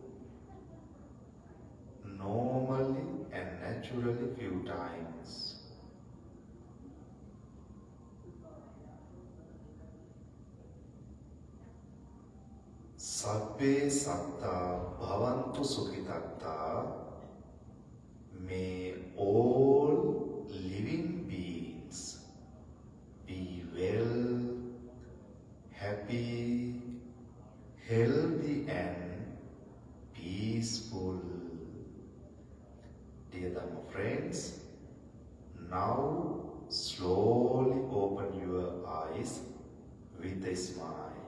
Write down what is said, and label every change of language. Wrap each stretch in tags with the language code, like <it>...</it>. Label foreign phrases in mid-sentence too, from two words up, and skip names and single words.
<en>normally and naturally few times.</en> <pi>Sabbe satta bhavantu sukhitatta.</pi> <en>May all living beings be well, happy, healthy and peaceful. Dear Dhamma friends, now slowly open your eyes with a smile.</en>